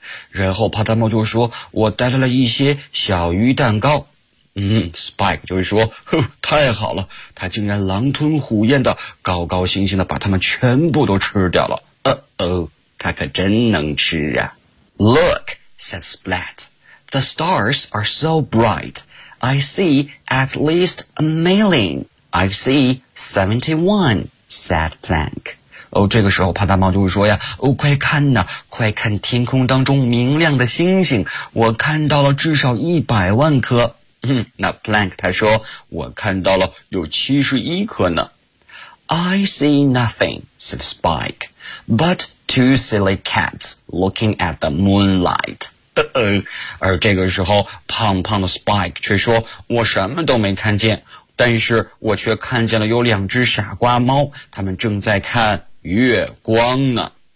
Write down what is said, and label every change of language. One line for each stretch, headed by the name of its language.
Chinese: 然后帕达猫就说，我带来了一些小鱼蛋糕。 Spike 就是说，哼，太好了，他竟然狼吞虎咽的高高兴兴的把他们全部都吃掉了。他可真能吃啊。
English: Look, said Splat, the stars are so bright. I see at least a million. I see 71, said Plank.
Chinese: 这个时候帕达猫就是说呀，快看呐，快看天空当中明亮的星星，我看到了至少100万颗。那 Plank 他说，我看到了有71颗呢。
English: I see nothing, said Spike, but two silly cats looking at the moonlight.
Chinese: 而这个时候胖胖的 Spike 却说，我什么都没看见，但是我却看见了有两只傻瓜猫，他们正在看月光呢。